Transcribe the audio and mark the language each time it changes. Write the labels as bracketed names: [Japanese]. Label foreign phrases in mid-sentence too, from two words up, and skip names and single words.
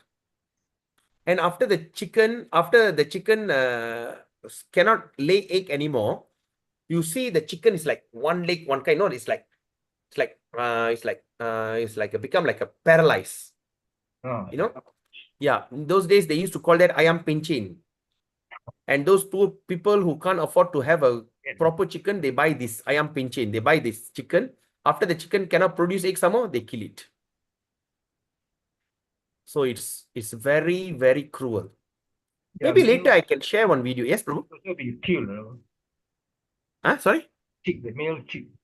[English] And after the chicken cannot lay egg anymore, you see the chicken is like one leg, one kind. No, it's like become like a paralyzed. Oh. You know? Yeah. In those days, they used to call that [Malay] ayam pencin. [English] And those poor people who can't afford to have a proper chicken, they buy this [Malay] ayam pencin. [English] They buy this chicken. After the chicken cannot produce egg some more, they kill it. So it's very, very cruel. Yeah, Maybe later I can share one video. Yes, Prabhu? Also be killed. Sorry? Chick, the male chick.